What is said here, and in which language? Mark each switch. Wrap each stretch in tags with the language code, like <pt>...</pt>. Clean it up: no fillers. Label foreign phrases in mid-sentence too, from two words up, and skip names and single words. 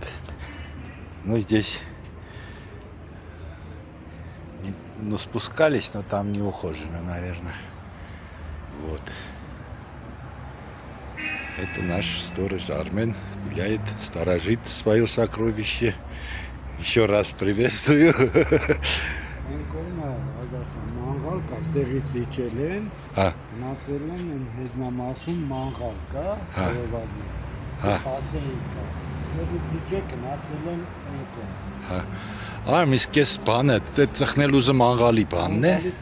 <ru>Мы здесь спускались, но там не ухожено, наверное. Вот. Это наш сторож Армен гуляет, сторожит свое сокровище. Еще раз приветствую.</ru> <hy>Իսկ էս բանը, ծխնել ուզում աղալի բանն է։</hy>